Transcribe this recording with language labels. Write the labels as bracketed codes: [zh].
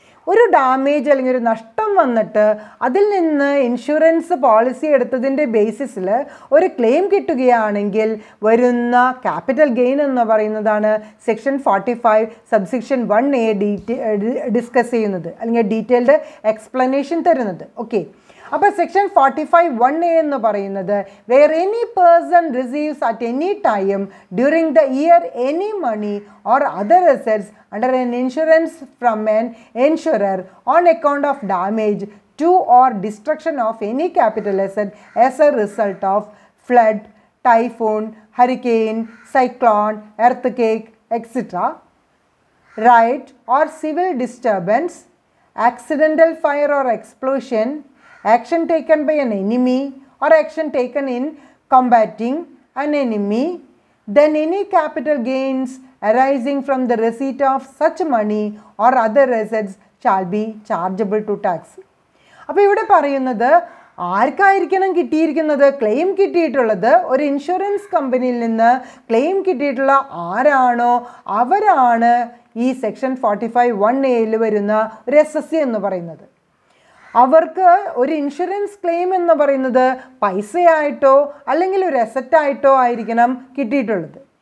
[ml] ഒരു ഡാമേജ് അല്ലെങ്കിൽ ഒരു നഷ്ടം വന്നിട്ട് അതിൽ നിന്ന് ഇൻഷുറൻസ് പോളിസി എടുത്തതിൻ്റെ ബേസിസിൽ ഒരു ക്ലെയിം കിട്ടുകയാണെങ്കിൽ വരുന്ന ക്യാപിറ്റൽ ഗെയിൻ എന്ന് പറയുന്നതാണ് സെക്ഷൻ 45 സബ്സെക്ഷൻ 1(a) ഡിസ്കസ് ചെയ്യുന്നത്, അല്ലെങ്കിൽ ഡീറ്റെയിൽഡ് എക്സ്പ്ലനേഷൻ തരുന്നത്. ഓക്കെ, അപ്പോൾ സെക്ഷൻ 45(1)(a) എന്ന് പറയുന്നത് [en] Where any person receives at any time during the year any money or other assets under an insurance from an insurer on account of damage to or destruction of any capital asset as a result of flood, typhoon, hurricane, cyclone, earthquake, etc., riot or civil disturbance, accidental fire or explosion, action taken by an enemy or action taken in combating an enemy, then any capital gains arising from the receipt of such money or other assets shall be chargeable to tax. [ml] അപ്പോൾ ഇവിടെ പറയുന്നത് ആർക്കായിരിക്കണം കിട്ടിയിരിക്കുന്നത്? Claim കിട്ടിയിട്ടുള്ളത് ഒരു insurance കമ്പനിയിൽ നിന്ന് claim കിട്ടിയിട്ടുള്ള ആരാണോ അവരാണ് ഈ സെക്ഷൻ 45(1)(a) വരുന്ന ഒരു SSC എന്ന് പറയുന്നത്. അവർക്ക് ഒരു ഇൻഷുറൻസ് ക്ലെയിം എന്ന് പറയുന്നത് പൈസയായിട്ടോ അല്ലെങ്കിൽ ഒരു അസറ്റായിട്ടോ ആയിരിക്കണം കിട്ടിയിട്ടുള്ളത്.